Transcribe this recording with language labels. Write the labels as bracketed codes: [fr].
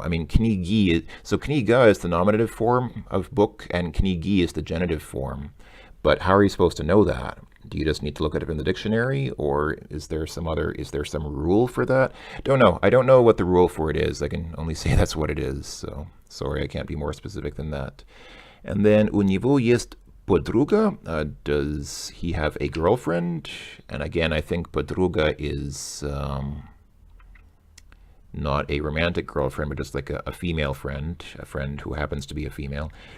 [en] I mean, knigi, so kniga is the nominative form of book, and knigi is the genitive form. But how are you supposed to know that? Do you just need to look at it in the dictionary, or is there some rule for that? Don't know. I don't know what the rule for it is. I can only say that's what it is. So sorry, I can't be more specific than that. [ru] And then у него есть подруга. [en] Does he have a girlfriend? And again, I think подруга is not a romantic girlfriend, but just like a female friend, a friend who happens to be a female.